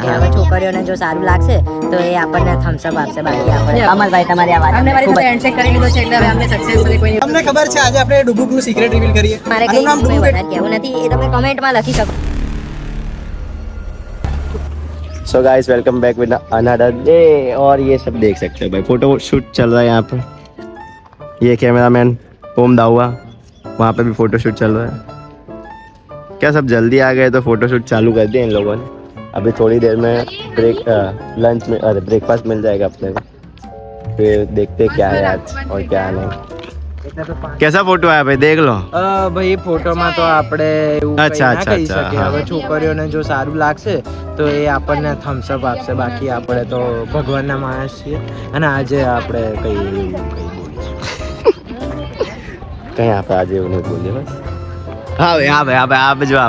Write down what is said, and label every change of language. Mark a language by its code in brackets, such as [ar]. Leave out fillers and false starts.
[gu] હવે છોકરીઓને જો સારું લાગશે તો એ આપણને થમ્સ અપ આપશે, બાકી આપણે અમરભાઈ તમારી આ વાત અમને મારી સાથે હેન્ડશેક કરી લીધો છે એટલે હવે અમને સક્સેસફુલી કોઈ તમને ખબર છે આજે આપણે ડુબુકનું સિક્રેટ રિવીલ કરીએ. મારે આનું નામ કંઈ ડુબુક વધારે કહેવું નથી, એ તમે કમેન્ટમાં લખી શકો. [hi] So guys welcome back with another day और ये सब देख सकते हो भाई फोटो शूट चल रहा है यहाँ पे. ये कैमरामैन ओम दाहुआ, वहाँ पे भी फोटो शूट चल रहा है. क्या सब जल्दी आ गए तो फोटो शूट चालू कर दिया इन लोगों ने. अभी थोड़ी देर में लंच में ब्रेकफास्ट मिल जाएगा अपने को, फिर देखते क्या है आज और क्या नहीं. कैसा फोटो आया भाई देख लो. [gu] ભાઈ ફોટોમાં તો આપણે એવું કંઈ અચ્છા, ના કહી અચ્છા, શકીએ. હા. હવે છોકરીઓને જો સારું લાગશે તો એ આપણને થમ્સ અપ આપશે, બાકી આપણે તો ભગવાનના માણસ છીએ અને આજે આપણે કંઈ બોલીશું. [hi] कहीं आप आज [gu] એવું નહીં બોલીએ બસ. હા ભાઈ હા ભાઈ આપ જો